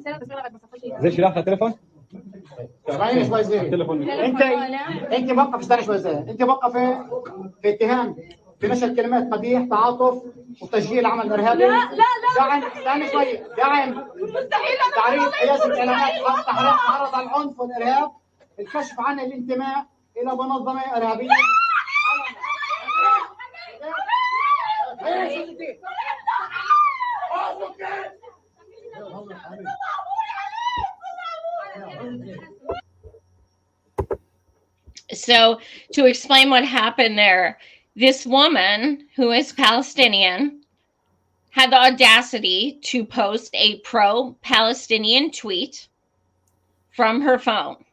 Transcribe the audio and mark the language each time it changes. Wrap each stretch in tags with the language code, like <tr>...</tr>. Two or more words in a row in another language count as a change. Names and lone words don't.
<he>בסדר, תסביר לך בסופו של דבר. זה שלך לטלפון?</he> <ar>اسمعيني شوي زين. انت موقف استنى شوي زين. انت موقفه في اتهام في نشر كلمات مديح تعاطف وتشجيع العمل الارهابي. لا دعم استنى شوي دعم مستحيل تعريض حيازه اعلانات تعرض على العنف والارهاب الكشف عن الانتماء الى منظمه ارهابيه.</ar> <en>So, to explain what happened there, this woman who is Palestinian had the audacity to post a pro-Palestinian tweet from her phone.</en>